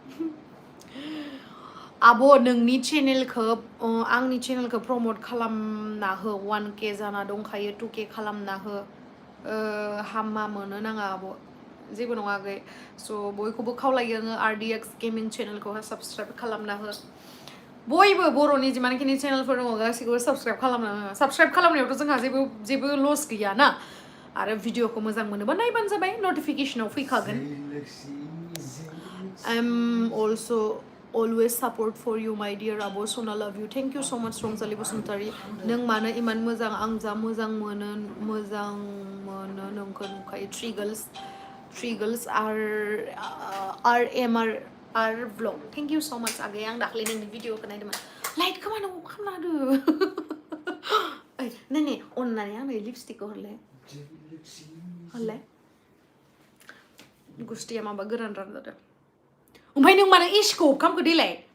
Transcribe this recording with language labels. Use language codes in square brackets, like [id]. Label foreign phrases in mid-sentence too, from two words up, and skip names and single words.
[brx] आब' नोंनि चेनेलखौ आंनि चेनेलखौ प्रमोट खालामना हो 1K जाना दंखायो 2K खालामना हो हामा मोनो नाङा आब' जेबो नङा आगै स' बयखौबो खावलायो आङो RDX गेमिं चेनेलखौहाय साबस्क्राइब खालामना हो बयबो बर'नि जिमानखिनि चेनेलफोर दङ गासैखौबो साबस्क्राइब खालामना हो साबस्क्राइब खालामनायावथ' जोंहा जेबो लस गैया ना आरो भिडिअखौ मोजां मोनोबा नायबानो जाबाय नटिफिकेसनाव फैखागोन [en] I'm also always support for you my dear [brx] आब' सना [en] love you thank you so much [brx] रंजालि बसुमतारी नों मानो इमान मोजां आं जा मोजां मोनो नोंखौ नुखायो [en] three girls are vlog thank you so much [brx] आगै आं दाख्लै नोंनि भिडिअखौ नायदोंमोन लाइटखौ मानो अफ खालामना होदो नै अननानै आंनो लिपस्टिकखौ हरलाय गुस्टिया माबा गोरान जादों ओमफ्राय नों मानो एसिखौ अफ खालामखो देलाय